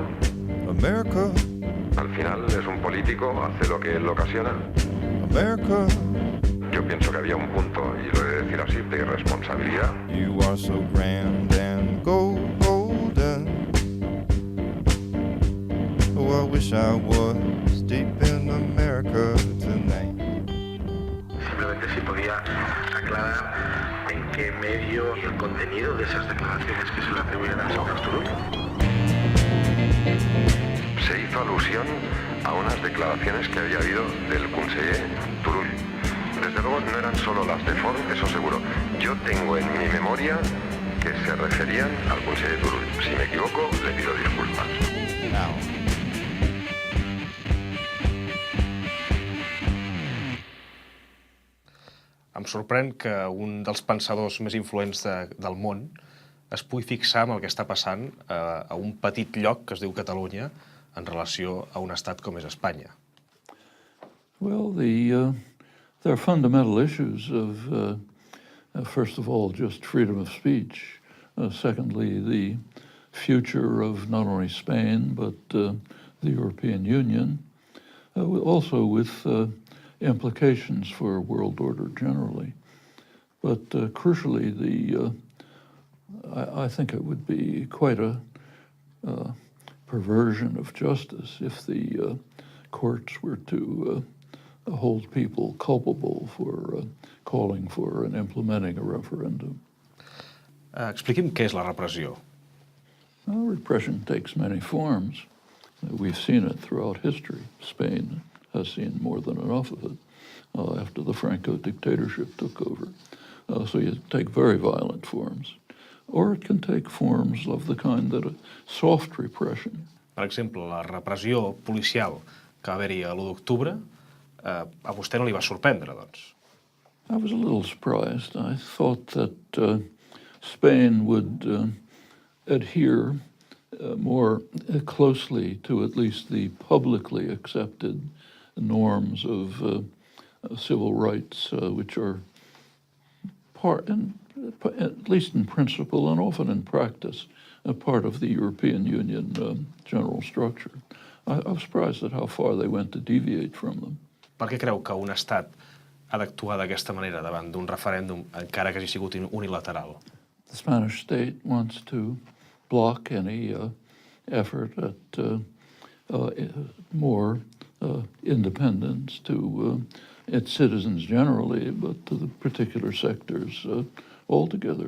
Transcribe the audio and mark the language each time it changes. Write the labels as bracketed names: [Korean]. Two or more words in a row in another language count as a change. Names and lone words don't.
[English] America. [Spanish] Al final es un político, hace lo que él ocasiona. [English] America. [Spanish] Yo pienso que había un punto, y lo he de decir así, de irresponsabilidad. [English] You are so grand and golden. Oh, I wish I was deep in America tonight. [Spanish] Simplemente si podía aclarar en qué medio y el contenido de esas declaraciones que se le atribuyen al señor Turull. Se hizo alusión a unas declaraciones que había habido del conseller Turull. Desde luego no eran solo las de Forn, eso seguro. Yo tengo en mi memoria que se referían al conseller Turull. Si me equivoco, le pido disculpas. [Catalan] Em sorprèn que un dels pensadors més influents del món es pugui fixar en el que està passant a un petit lloc que es diu Catalunya en relació a un estat com és Espanya. [English] Well, there are fundamental issues of, first of all, just freedom of speech. Secondly, the future of not only Spain, but the European Union. Also with implications for world order generally. But crucially, I think it would be quite a perversion of justice if the courts were to hold people culpable for calling for and implementing a referendum. [Catalan] Expliqui'm què és la repressió. [English] Well, repression takes many forms. We've seen it throughout history. Spain has seen more than enough of it after the Franco dictatorship took over. So you take very violent forms. Or it can take forms of the kind that are soft repression. [Catalan] Per exemple, la repressió policial que va haver-hi a l'1 d'octubre, a vostè no li va sorprendre, doncs? [English] I was a little surprised. I thought that Spain would adhere more closely to at least the publicly accepted norms of civil rights, which are at least in principle and often in practice, a part of the European Union general structure. I was surprised at how far they went to deviate from them. [Catalan] Per què creu que un estat ha d'actuar d'aquesta manera davant d'un referèndum, encara que hagi sigut unilateral? [English] The Spanish state wants to block any effort at more independence to its citizens generally, but to the particular sectors altogether.